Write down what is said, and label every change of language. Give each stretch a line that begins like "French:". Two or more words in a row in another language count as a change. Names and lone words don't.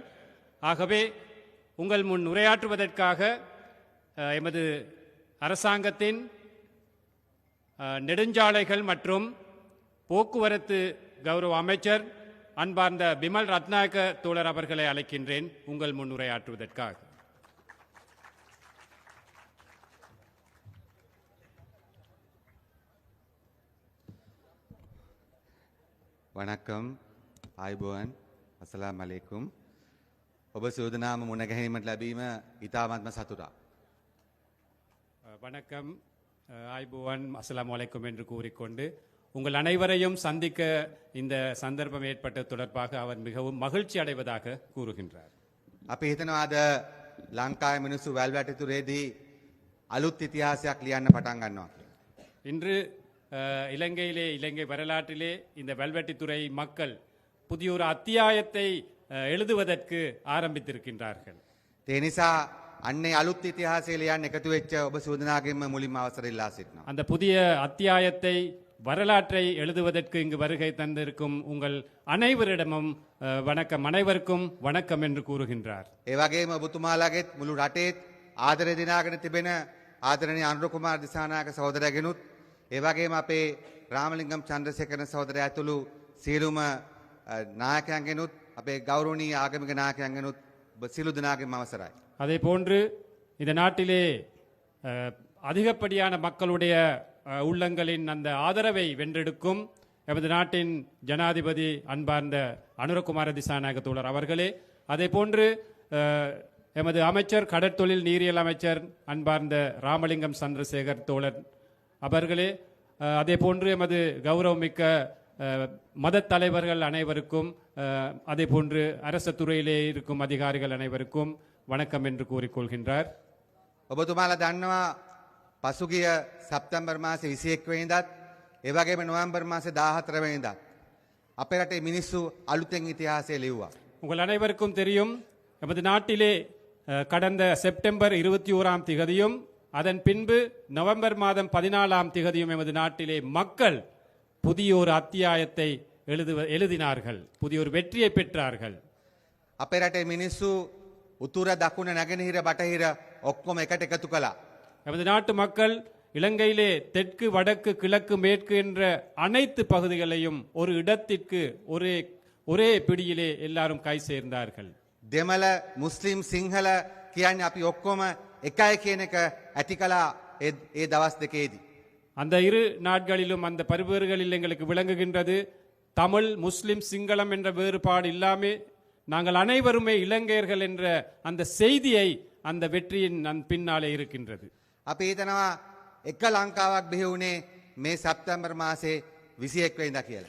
Tamil: ஆகவே உங்கள் முன் உரையாற்றுவதற்காக எமது அரசாங்கத்தின் நெடுஞ்சாலைகள் மற்றும் போக்குவரத்து கௌரவ அமைச்சர் அன்பார்ந்த பிமல் ரத்நாயக்க தோழர் அவர்களை அழைக்கின்றேன் உங்கள் முன் உரையாற்றுவதற்காக.
Sinhala: වනක්කම් ආයිබෝවන්
Arabic: السلام عليكم.
Sinhala: ඔබ සූදනාම මුණගැනීමට ලැබීම ඉතාමත්ම සතුටා.
Tamil: வணக்கம், ஆய்புவான்,
Arabic: السلام عليكم
Tamil: என்று கூறிக்கொண்டு உங்கள் அனைவரையும் சந்திக்க இந்த சந்தர்ப்பம் ஏற்பட்ட தொடர்பாக அவர் மிகவும் மகிழ்ச்சி அடைவதாக கூறுகின்றார்.
Sinhala: අපි හිතනවාද ලංකාවේ මිනිස්සු වැල්වැටිතුරේදී අලුත් ඉතිහාසයක් ලියන්න පටන් ගන්නවා කියලා.
Tamil: இன்று இலங்கையிலே, இலங்கை வரலாற்றிலே இந்த வெல்வெட்டித்துறை மக்கள் புதிய ஒரு அத்தியாயத்தை எழுதுவதற்கு ஆரம்பித்திருக்கின்றார்கள்.
Sinhala: ඒ නිසා අන්නේ අලුත් ඉතිහාසය ලියන්න එකතු වෙච්ච ඔබ සූදනාගෙන්ම මුලින්ම අවසර ඉල්ලා සිටිනවා.
Tamil: அந்த புதிய அத்தியாயத்தை, வரலாற்றை எழுதுவதற்கு இங்கு வருகை தந்திருக்கும் உங்கள் அனைவரிடமும் வணக்கம், அனைவருக்கும் வணக்கம் என்று கூறுகின்றார்.
Sinhala: ඒ වගේම ඔබතුමාලාගෙත් මුළු රටේත් ආදරය දිනාගෙන තිබෙන ආදරණීය අනුරකුමාර දිසානායක සහෝදරයාගෙනුත්, ඒ වගේම අපේ රාමලිංගම් චන්ද්‍රසේකර සහෝදරයා ඇතුළු සියලුම නායකයන්ගෙනුත්, අපේ ගෞරවනීය ආගමික නායකයන්ගෙනුත් ඔබ සියලු දෙනාගේම අවසරයි.
Tamil: அதே போன்று இந்த நாட்டிலே அதிகப்படியான மக்களுடைய உள்ளங்களின் அந்த ஆதரவை வென்றெடுக்கும் எமது நாட்டின் ஜனாதிபதி அன்பார்ந்த அனுரகுமார திசாநாயக்க தோழர் அவர்களே, அதே போன்று எமது அமைச்சர், கடற்தொழில் நீரியல் அமைச்சர் அன்பார்ந்த ராமலிங்கம் சந்திரசேகர் தோழர் அவர்களே, அதே போன்று எமது கௌரவமிக்க மத தலைவர்கள் அனைவருக்கும் அதே போன்று அரச துறையிலே இருக்கும் அதிகாரிகள் அனைவருக்கும் வணக்கம் என்று கூறிக்கொள்கின்றார்.
Sinhala: ඔබතුමාලා දන්නවා පසුගිය සැප්තැම්බර් මාසේ 21 වෙනිදාත් ඒ වගේම නොවැම්බර් මාසේ 14 වෙනිදාත් අපේ රටේ මිනිස්සු අලුතෙන් ඉතිහාසය ලිව්වා.
Tamil: உங்கள் அனைவருக்கும் தெரியும், நமது நாட்டிலே கடந்த செப்டம்பர் 21ஆம் திகதியும் அதன் பின்பு நவம்பர் மாதம் 14ஆம் திகதியும் எமது நாட்டிலே மக்கள் புதிய ஒரு அத்தியாயத்தை எழுதினார்கள், புதிய ஒரு வெற்றியை பெற்றார்கள்.
Sinhala: අපේ රටේ මිනිස්සු උතුර දකුණ නැගෙනහිර බටහිර ඔක්කොම එකට එකතු කළා.
Tamil: நமது நாட்டு மக்கள் இலங்கையிலே தெற்கு வடக்கு கிழக்கு மேற்கு என்ற அனைத்து பகுதிகளையும் ஒரு இடத்திற்கு ஒரே பிடியிலே எல்லாரும் கை சேர்ந்தார்கள்.
Sinhala: දෙමළ මුස්ලිම් සිංහල කියන්නේ අපි ඔක්කොම එකයි කියන එක ඇති කළා ඒ දවස් දෙකේදී.
Tamil: அந்த இரு நாட்களிலும் அந்த பரிவேறுகளில் எங்களுக்கு விளங்குகின்றது, தமிழ் முஸ்லிம் சிங்களம் என்ற வேறுபாடு இல்லாமல் நாங்கள் அனைவருமே இலங்கையர்கள் என்ற அந்த செய்தியை அந்த வெற்றியின் பின்னாலே இருக்கின்றது.
Sinhala: අපි හිතනවා එක ලංකාවක් බිහි වුණේ මේ සැප්තැම්බර් මාසේ 21 වෙනිදා කියලා.